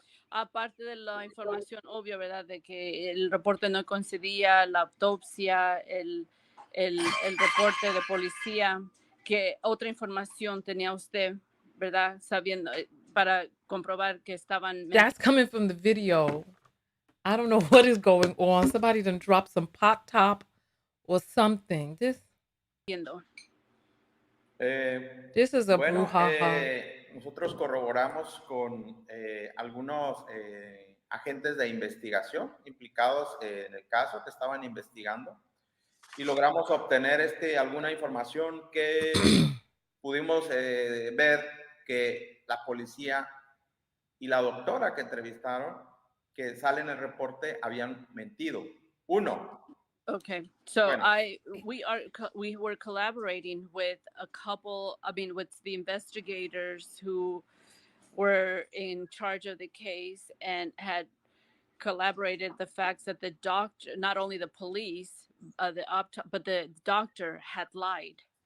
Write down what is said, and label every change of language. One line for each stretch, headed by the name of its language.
Spanish: Aparte de la información obvia, ¿verdad? De que el reporte no coincidía, la autopsia, el reporte de policía, ¿qué otra información tenía usted, verdad? Sabiendo, para comprobar que estaban...
English: That's coming from the video. I don't know what is going on. Somebody done dropped some pop top or something. This is a brouhaha.
Spanish: Nosotros corroboramos con algunos agentes de investigación implicados en el caso que estaban investigando y logramos obtener alguna información que pudimos ver que la policía y la doctora que entrevistaron, que sale en el reporte, habían mentido. Uno,
English: Okay, so
Spanish: Bueno.
English: we were collaborating with a couple. I mean, with the investigators who were in charge of the case and had collaborated the facts that the doctor, not only the police, but the doctor had lied.